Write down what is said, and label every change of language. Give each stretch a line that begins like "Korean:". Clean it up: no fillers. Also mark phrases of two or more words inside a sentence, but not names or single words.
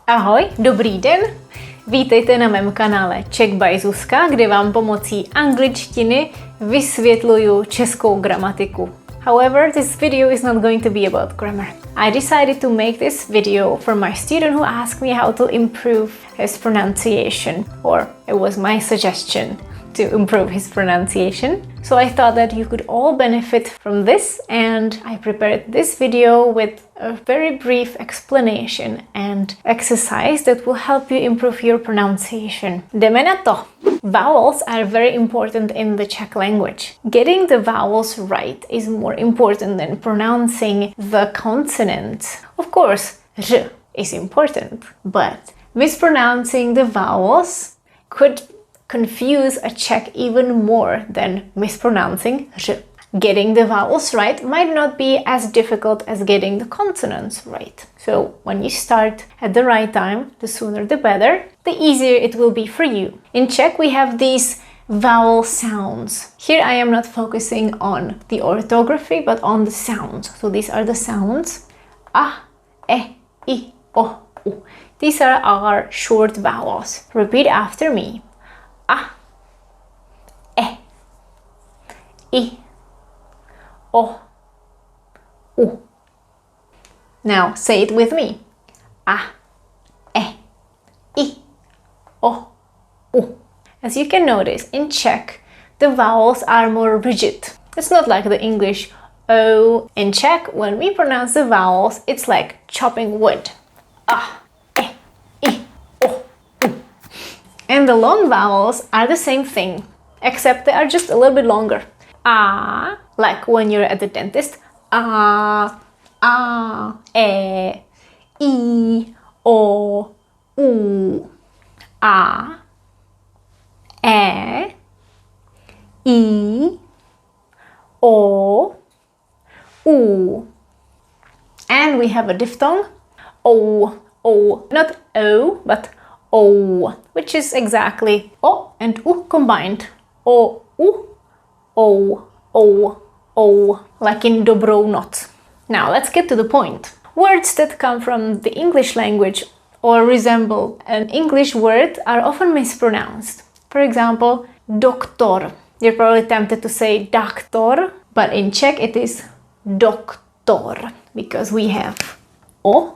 Czech: Ahoj, dobrý den! Vítejte na mém kanále Czech by Zuzka, kde vám pomocí angličtiny vysvětluju českou gramatiku.
English: However, this video is not going to be about grammar. I decided to make this video for my student who asked me how to improve his pronunciation, or it was my suggestion to improve his pronunciation. So I thought that you could all benefit from this, and I prepared this video with a very brief explanation and exercise that will help you improve your pronunciation.
Czech: Jdeme na to!
English: Vowels are very important in the Czech language. Getting the vowels right is more important than pronouncing the consonants. Of course, r is important, but mispronouncing the vowels could confuse a Czech even more than mispronouncing r. Getting the vowels right might not be as difficult as getting the consonants right. So when you start at the right time, the sooner the better, the easier it will be for you. In Czech we have these vowel sounds. Here I am not focusing on the orthography but on the sounds. So these are the sounds. A, e, I, o, u. These are our short vowels. Repeat after me. A, e, I, o, u. Now say it with me. A, e, I, o, u. As you can notice, in Czech, the vowels are more rigid. It's not like the English O. In Czech, when we pronounce the vowels, it's like chopping wood. A, e, I, o, u. And the long vowels are the same thing, except they are just a little bit longer. A, like when you're at the dentist. A, e, I, o, u. A, e, I, o, u. And we have a diphthong. O, not O, but O, which is exactly O and U combined. O, U, O, like in
Czech: dobrou noc.
English: Now let's get to the point. Words that come from the English language or resemble an English word are often mispronounced. For example, doktor. You're probably tempted to say doctor, but in Czech it is doktor because we have O.